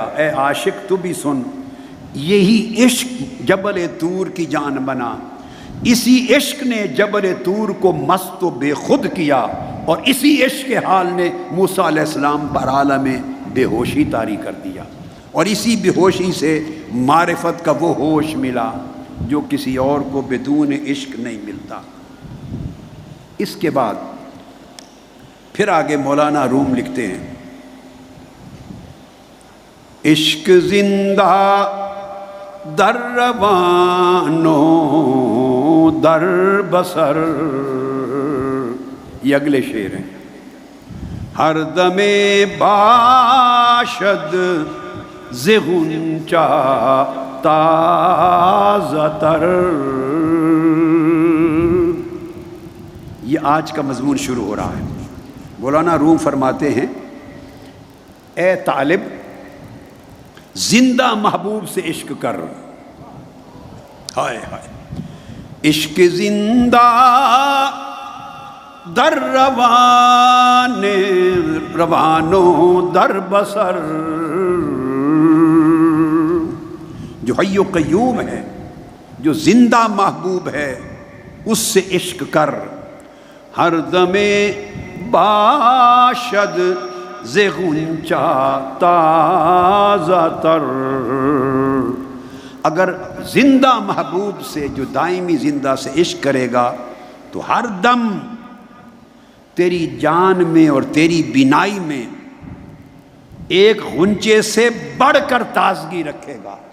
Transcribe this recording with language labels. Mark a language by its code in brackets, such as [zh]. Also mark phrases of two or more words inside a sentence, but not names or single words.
[ur] اے عاشق تو بھی سن، یہی عشق جبل طور کی جان بنا، اسی عشق نے جبل طور کو مست و بے خود کیا، اور اسی عشق کے حال نے موسیٰ علیہ السلام پر عالم بے ہوشی طاری کر دیا، اور اسی بے ہوشی سے معرفت کا وہ ہوش ملا جو کسی اور کو بدون عشق نہیں ملتا۔ اس کے بعد پھر آگے مولانا روم لکھتے ہیں [fa] عشق زندہ در روانوں در بسر، [ur] یہ اگلے شعر ہیں، [fa] ہر دم باشد ز غنچہ تازہ تر۔ [ur] یہ آج کا مضمون شروع ہو رہا ہے۔ مولانا روم فرماتے ہیں اے طالب زندہ محبوب سے عشق کر، ہائے ہائے، [fa] عشق زندہ در روانوں در بسر، [ur] جو حی و قیوم ہے، جو زندہ محبوب ہے، اس سے عشق کر، [fa] ہر دم باشد ز غنچہ تازہ تر۔ [ur] اگر زندہ محبوب سے، جو دائمی زندہ سے عشق کرے گا، تو ہر دم تیری جان میں اور تیری بینائی میں ایک غنچے سے بڑھ کر تازگی رکھے گا۔